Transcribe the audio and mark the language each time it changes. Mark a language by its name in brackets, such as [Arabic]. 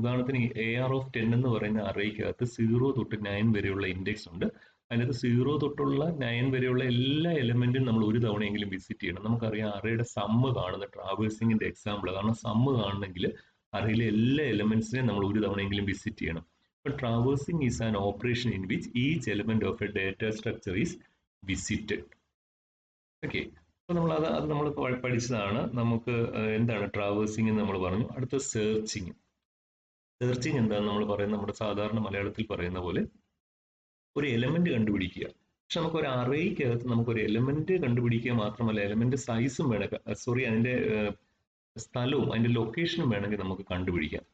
[Malayalam] ഉദാഹരണത്തിന് AR(10) എന്ന് പറയുന്ന അറേക്കകത്ത് 0 തൊട്ട് 9 വരെയുള്ള ഇൻഡെക്സ് ഉണ്ട്. അതിനകത്ത് 0 തൊട്ടുള്ള 9 വരെയുള്ള എല്ലാ എലമെന്റും നമ്മൾ ഒരു തവണയെങ്കിലും വിസിറ്റ് ചെയ്യണം. നമുക്കറിയാം അറേയുടെ സമ്മ് കാണുന്ന ട്രാവേഴ്സിങ്ങിന്റെ എക്സാമ്പിൾ, കാരണം സമ്മ് കാണണമെങ്കിൽ അറേയിലെ എല്ലാ എലമെന്റ്സിനെയും നമ്മൾ ഒരു തവണയെങ്കിലും വിസിറ്റ് ചെയ്യണം. [English] But traversing is an operation in which each element of a data structure is visited. [Malayalam] Okay, അപ്പൊ നമ്മൾ അത് നമ്മൾ പഠിച്ചതാണ്. നമുക്ക് എന്താണ് ട്രാവേഴ്സിംഗ് എന്ന് നമ്മൾ പറഞ്ഞു. അടുത്ത സെർച്ചിങ്. സെർച്ചിങ് എന്താണെന്ന് നമ്മൾ പറയുന്നത് നമ്മുടെ സാധാരണ മലയാളത്തിൽ പറയുന്ന പോലെ ഒരു എലമെന്റ് കണ്ടുപിടിക്കുക. പക്ഷെ നമുക്ക് ഒരു അറേക്കകത്ത് നമുക്കൊരു എലമെന്റ് കണ്ടുപിടിക്കുക മാത്രമല്ല, എലമെന്റ് സൈസും വേണം, അതിന്റെ സ്ഥലവും അതിന്റെ ലൊക്കേഷനും വേണമെങ്കിൽ നമുക്ക് കണ്ടുപിടിക്കാം.